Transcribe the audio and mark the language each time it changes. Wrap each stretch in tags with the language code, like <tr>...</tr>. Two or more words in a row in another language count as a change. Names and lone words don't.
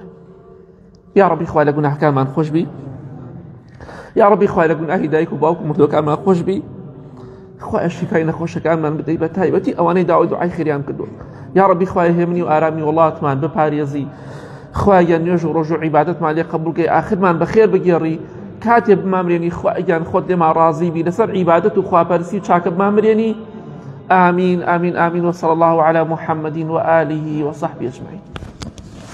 <ar>یا ڕەبی</ar> <ckb>خوای لە گوناحەکانمان خۆش بی،</ckb> <ar>یا ڕەبی</ar> <ckb>خوای لە گوناحی دایک و باوک و مردووەکانمان خۆش بی، خوای شیفای نەخۆشەکانمان بدەی، بە تایبەتی ئەوانەی داوای دوعای خێریان کردووە.</ckb> <ar>یا ڕەبی</ar> <ckb>خوای هێمنی و ئارامی وڵاتمان بپارێزی، خوایان نوێژ و ڕۆژ و عیبادەتمان لێ قبولکەی، ئاخرمان بەخێر بگێڕی، کاتێ بمامرێنی خوایان خۆت لێمان ڕازی بی، لەسەر عیبادەت و خواپەرسی و چاکە بمامرێنی.</ckb> <ar>آمين آمين آمين، وصلى الله على محمد وآله وصحبه أجمعين.</ar>